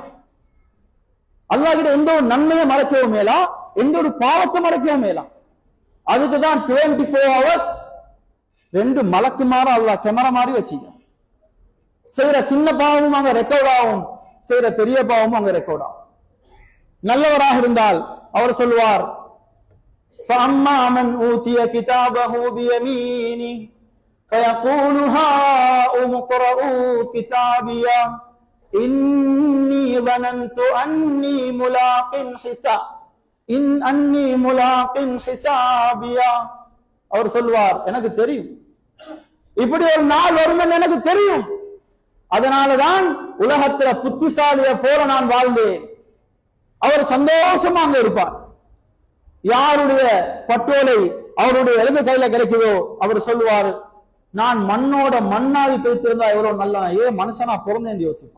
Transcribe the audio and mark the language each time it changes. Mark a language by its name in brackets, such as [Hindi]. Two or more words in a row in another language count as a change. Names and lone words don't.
[Tamil] அல்லாஹ் கிட்ட எந்த ஒரு நன்மையை மறக்கவும் மேலா, எந்த ஒரு பாவத்தை மறக்கவும் மேலா. அதுக்குதான் 24 hours 2 மலக்குமார அல்லாஹ் கேமரா மாதிரி வச்சுக்கிறான். செய்யற சின்ன பாவமும் அங்க ரெக்கார்ட் ஆகும், செய்யற பெரிய பாவமும் அங்க ரெக்கார்ட் ஆகும். நல்லவராக இருந்தால் அவர் சொல்லுவார், [Arabic] فَأَمَّا مَنْ أُوتِيَ كِتَابَهُ بِيَمِينِهِ فَيَقُولُ هَاؤُمُ اقْرَءُوا كِتَابِيَهْ إِنِّي ظَنَنْتُ أَنِّي مُلَاقٍ حِسَابِيَهْ. [Tamil] அவர் சொல்வார், எனக்கு தெரியும் இப்படி ஒரு நாள் வரும் எனக்கு தெரியும், அதனாலதான் உலகத்துல புத்திசாலிய போல நான் வாழ்ந்தேன். அவர் சந்தோஷமா அங்க இருப்பார். யாருடைய பட்டோலை அவருடைய எழுத கையில கிடைக்குதோ அவர் சொல்லுவார், நான் மண்ணோட மண்ணாவி பேத்திருந்தா எவ்வளவு நல்ல, மனுஷனா பிறந்தேன் யோசிப்பான்.